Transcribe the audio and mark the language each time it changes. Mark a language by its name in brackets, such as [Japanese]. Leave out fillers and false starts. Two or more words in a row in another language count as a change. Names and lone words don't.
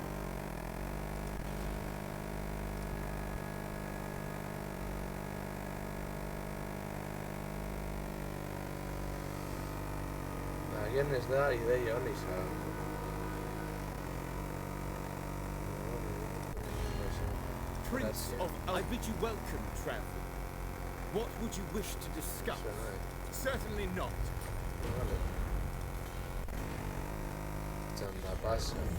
[Basque] Agian ez da ideia hon izan. [English] Prince of... I bid you welcome, traveler. What would you wish to discuss? Certainly not. [Basque] Vale. Txanda pasa.